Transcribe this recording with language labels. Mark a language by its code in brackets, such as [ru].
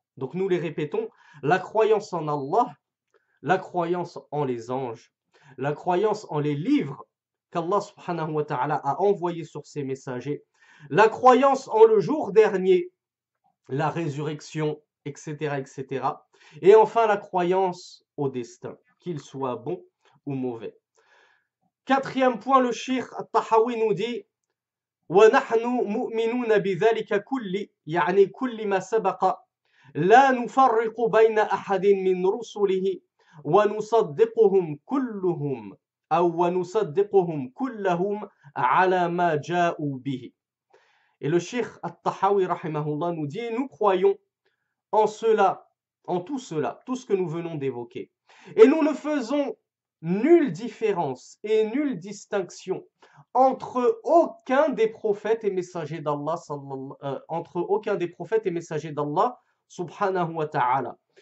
[fr] Donc nous les répétons, la croyance en Allah, la croyance en les anges, la croyance en les livres qu'Allah subhanahu wa ta'ala a envoyés sur ses messagers, la croyance en le jour dernier, la résurrection, etc., etc. Et enfin la croyance au destin, qu'il soit bon ou mauvais. 4e point, le Cheikh al-Tahawi nous dit [ar] وَنَحْنُ مُؤْمِنُونَ بِذَلِكَ كُلِّ يعني كل ما سبق لا نفرق بين أحد من رسله ونصدقهم كلهم على ما جاءوا به. [fr] Et le Cheikh al-Tahawi rahimahullah nous dit, nous croyons en cela, en tout cela, tout ce que nous venons d'évoquer. Et nous ne faisons nulle différence et nulle distinction entre aucun des prophètes et messagers d'Allah subhanahu wa ta'ala.